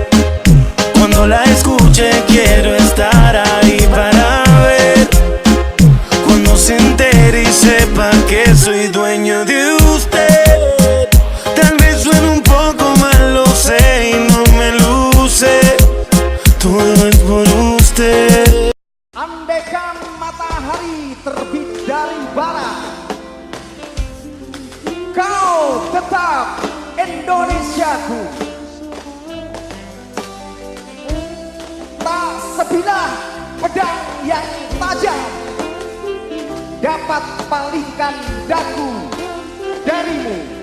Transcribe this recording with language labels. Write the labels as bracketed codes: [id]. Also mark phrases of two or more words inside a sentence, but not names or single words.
[es] Cuando la escuche quiero estar ahí para ver. Cuando se entere y sepa que soy dueño de usted. Tal vez suene un poco mal, lo sé, y no me luce. Todo es por usted. [id] Andaikan matahari terbit dari barat, kau tetap Indonesiaku. Tak sebilah pedang yang tajam dapat palingkan dagu darimu.